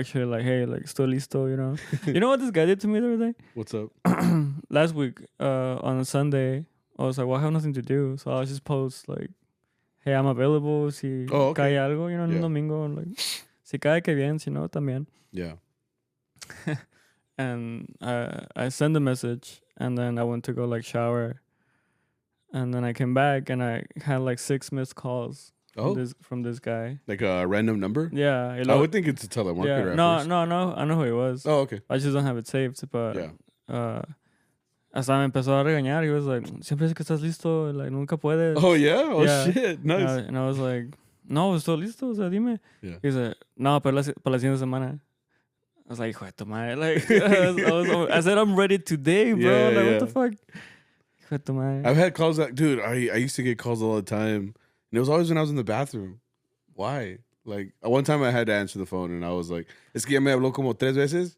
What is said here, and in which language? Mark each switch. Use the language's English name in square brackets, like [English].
[English] actually like, hey, like still listo, you know. You know what this guy did to me the other day? What's up? Last week, on a Sunday, I was like, well, I have nothing to do, so I'll just post like, hey, I'm available. [Spanish] Si cae algo, [English] you know, [Spanish] en un domingo, like, si cae que bien, si no, también. [English] Yeah. And I sent a message, and then I went to go like shower, and then I came back, and I had like 6 missed calls. From this guy. Like a random number? Yeah. I would think it's a telemarketer at first. No. I know who he was. Oh, okay. I just don't have it saved. [Spanish] But hasta me empezó a regañar. [English] He was like, [Spanish] siempre es que estás listo. Like, nunca puedes. [English] Oh, yeah? Oh, shit. Nice. And I was like, [Spanish] no, estoy listo. O sea, dime. [English] Yeah. [Spanish] He said, no, para la siguiente semana. [English] I was like, [Spanish] hijo de tu madre. [English] Like, I said, I'm ready today, bro. Like, what the fuck? [Spanish] Hijo de tu madre. [English] I've had calls that, dude, I used to get calls all the time. And it was always when I was in the bathroom. Why? Like, one time I had to answer the phone and I was like, [Spanish] es que ya me habló como 3 veces.